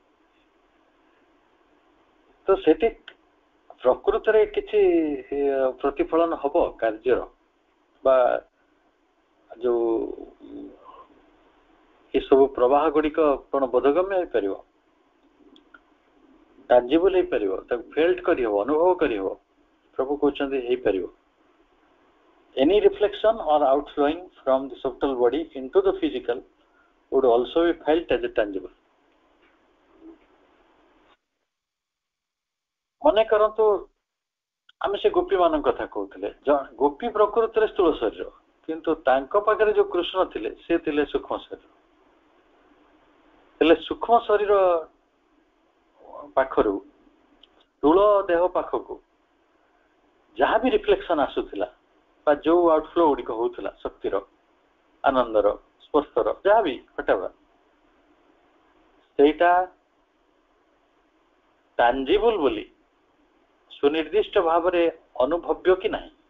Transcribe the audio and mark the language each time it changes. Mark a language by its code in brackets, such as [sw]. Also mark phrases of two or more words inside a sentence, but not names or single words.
[or] ତ ସେଠି ପ୍ରକୃତରେ କିଛି ପ୍ରତିଫଳନ ହବ କାର୍ଯ୍ୟର, ବା ଯୋଉ ଏସବୁ ପ୍ରବାହ ଗୁଡିକ କଣ ବୋଧଗମ୍ୟ ହେଇପାରିବ, ଟାଞ୍ଜିବଲ ହେଇପାରିବ, ତାକୁ ଫେଲ୍ଟ କରିହବ, ଅନୁଭବ କରିହବ? ପ୍ରଭୁ କହୁଛନ୍ତି ହେଇପାରିବ। [en] Any reflection or outflowing from the subtle body into the physical would also be felt as a tangible. [or] ମନେ କରନ୍ତୁ ଆମେ ସେ ଗୋପୀ ମାନଙ୍କ କଥା କହୁଥିଲେ, ଗୋପୀ ପ୍ରକୃତରେ ସ୍ଥୂଳ ଶରୀର, କିନ୍ତୁ ତାଙ୍କ ପାଖରେ ଯୋଉ କୃଷ୍ଣ ଥିଲେ ସେ ଥିଲେ ସୂକ୍ଷ୍ମ ଶରୀର। ହେଲେ ସୂକ୍ଷ୍ମ ଶରୀର ପାଖରୁ ସ୍ଥୂଳ ଦେହ ପାଖକୁ ଯାହା ବି ରିଫ୍ଲେକ୍ସନ ଆସୁଥିଲା ବା ଯୋଉ ଆଉଟଫ୍ଲୋ ଗୁଡିକ ହଉଥିଲା, ଶକ୍ତିର, ଆନନ୍ଦର, ସ୍ପର୍ଶର, ଯାହା ବି ହଟାଇବା, ସେଇଟା ଟାଞ୍ଜିବଲ ବୋଲି ସୁନିର୍ଦ୍ଦିଷ୍ଟ ଭାବରେ ଅନୁଭବ୍ୟ କି ନାହିଁ?